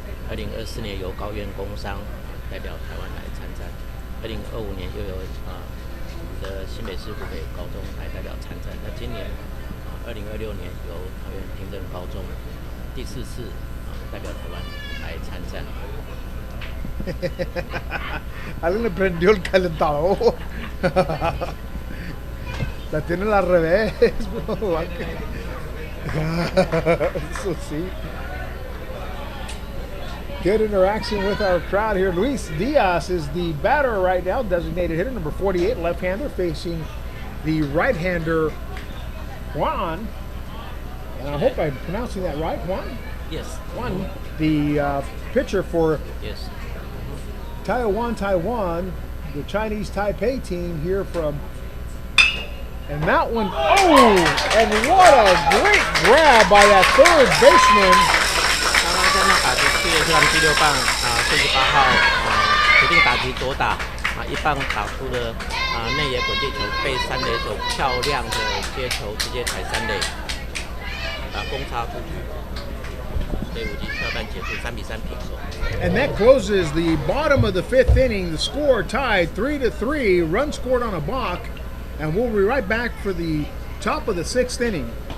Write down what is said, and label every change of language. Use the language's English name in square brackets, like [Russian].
[Chinese] 2024年由高院工商代表台湾来参战。 2025年又有我们的新北市湖北高中来代表参战。那今年2026年由桃园平镇高中第4次代表台湾来参战。 [Spanish] Alguien le prendió el calentador. La tienen al revés, bro. Eso sí. [English] Good interaction with our crowd here. Luis Diaz is the batter right now, designated hitter, number 48, left-hander, facing the right-hander, Juan. And I hope I'm pronouncing that right, Juan? Yes. Juan, the pitcher for Yes. Taiwan, the Chinese Taipei team here from, and that one, oh, and what a great grab by that third baseman. [Chinese] 刚刚在那打击7月7第6棒48号决定打击左打一棒打出了内野滚地球，被三垒手漂亮的接球直接踩三垒，攻差出局。所以5局跳弹结束3-3平手。 [English] And that closes the bottom of the 5th inning. The score tied 3-3. Run scored on a balk, and we'll be right back for the top of the 6th inning.